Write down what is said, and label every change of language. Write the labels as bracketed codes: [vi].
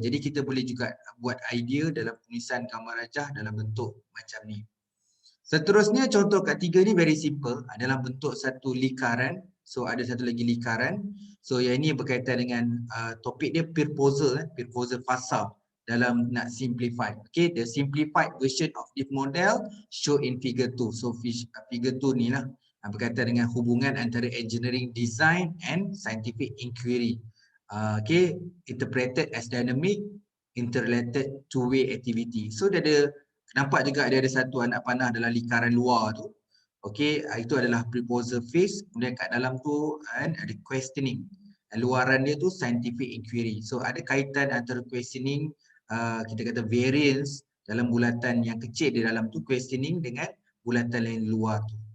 [ms] Jadi kita boleh juga buat idea dalam penulisan gambar rajah dalam bentuk macam ni. Seterusnya contoh ketiga ni [en] very simple, [ms] dalam bentuk satu lingkaran. So ada satu lagi lingkaran. So yang ini berkaitan dengan topik dia proposal fasa dalam nak simplify. [en] Okay, the simplified version of this model show in figure 2. [ms] So figure 2 ni lah berkaitan dengan hubungan antara [en] engineering design and scientific inquiry. Okay, interpreted as dynamic, interrelated two-way activity. [ms] So dia ada, nampak juga dia ada satu anak panah dalam lingkaran luar tu. Okey, itu adalah [en] proposal phase. [ms] Kemudian kat dalam tu ada questioning. Luaran dia tu [en] scientific inquiry. [ms] So ada kaitan antara questioning, kita kata variance dalam bulatan yang kecil di dalam tu questioning dengan bulatan lain luar tu.